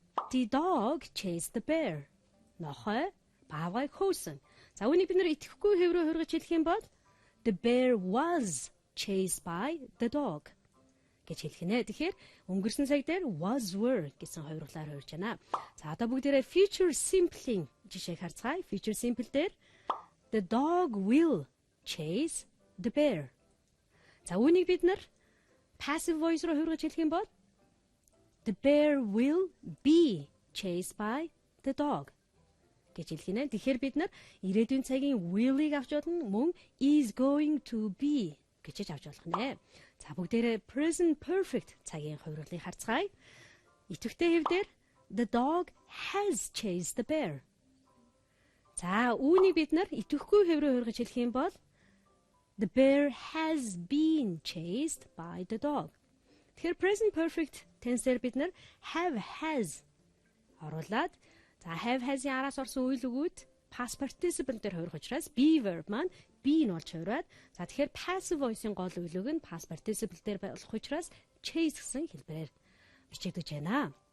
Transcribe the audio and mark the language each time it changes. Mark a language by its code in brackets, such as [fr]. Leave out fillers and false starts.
[en] The dog chased the bear. [mn] Нохой баавгай хөөсөн. За үүнийг бид нэр идэвхгүй хэв рүү хувиргаж хэлэх юм бол [en] the bear was chased by the dog [mn] гэж хэлэх нэ. Тэгэхээр өнгөрсөн цаг дээр was were гэсэн хувиргалаар хувирж байна. За одоо бүгдээрээ future simple-ийн жишээг харцгаая. [en] Future simple дээр the dog will chase the bear. [mn] За үүнийг бид нар passive voice руу хувиргаж хэлэх юм бол [en] the bear will be chased by the dog [mn] гэж хэлэх нэ. Тэгэхээр бид нар ирээдүйн цагийн will-ийг авч болно мөн is going to be гэж авч болох нэ. За бүгдээрээ present perfect цагийн хувиргалыг харцгаая. Идэвхтэй хэв дээр [en] the dog has chased the bear. [mn] За үүнийг бид нар идэвхгүй хэв рүү хувиргаж хэлэх юм бол [en] the bear has been chased by the dog. [mn] Тэгэхээр present perfect tense-ээр бид нар have, has оруулаад за have, has-ийн араас орсон үйл өгөөд past participle дээр хувирах учраас be verb маань be нь болж хувираад за тэгэхээр passive voice-ийн гол үйл үг нь past participle дээр болох учраас chase гэсэн хэлбэрээр бичигдэж байна.